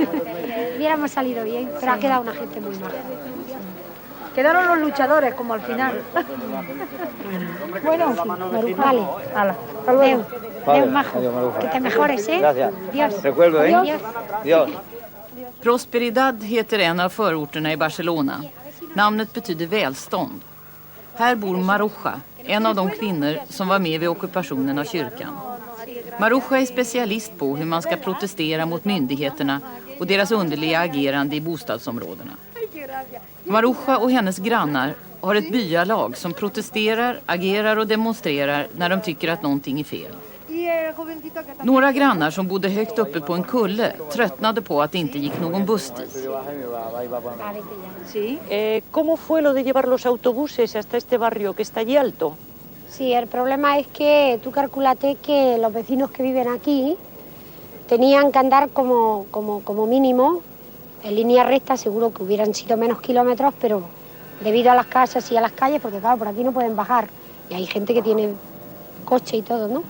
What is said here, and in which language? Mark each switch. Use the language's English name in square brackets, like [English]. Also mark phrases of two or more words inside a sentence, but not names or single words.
[Spanish] Hubiéramos salido bien, pero ha quedado una gente muy maja. Quedaron los luchadores, como al final. Bueno, vale. Hala, hasta luego. Adeu, majo. Que te mejores, ¿eh? Gracias. Dios. Recuerdo, ¿eh? Dios. Dios. [Swedish] Prosperidad heter en av förorterna i Barcelona. Namnet betyder välstånd. Här bor Maruja, en av de kvinnor som var med vid ockupationen av kyrkan. Maruja är specialist på hur man ska protestera mot myndigheterna och deras underliga agerande i bostadsområdena. Maruja och hennes grannar har ett byalag som protesterar, agerar och demonstrerar när de tycker att någonting är fel. Några grannar som bodde högt uppe på en kulle tröttnade på att det inte gick någon buss dit. [Spanish] ¿Cómo fue lo de llevar los autobuses hasta este barrio que está allí alto? Sí, el problema es que tú calculate que los vecinos que viven aquí tenían que andar como mínimo en línea recta, seguro que hubieran sido menos kilómetros, pero debido a las casas y a las calles, porque claro, por aquí no pueden bajar, y hay gente que tiene coche y todo, ¿no?